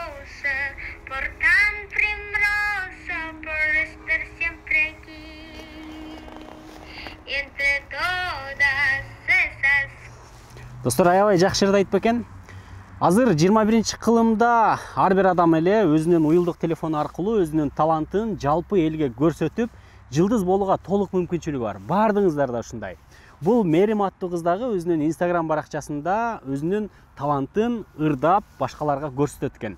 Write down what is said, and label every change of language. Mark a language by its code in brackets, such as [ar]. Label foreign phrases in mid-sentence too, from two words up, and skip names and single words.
[es] por tan primoroso, por estar siempre aquí, entre todas esas. [ky] Достор, аябай жакшы ырды айтып экен. Азыр 21-кылымда ар бир адам эле өзүнүн уюлдук телефону аркылуу өзүнүн талантын жалпы элге көрсөтүп, жылдыз болууга толук мүмкүнчүлүгү бар. Бардыгыңыздар да ушундай. Бул Мерим аттуу кыз дагы өзүнүн Instagram баракчасында өзүнүн талантын ырдап башкаларга көрсөтөт экен.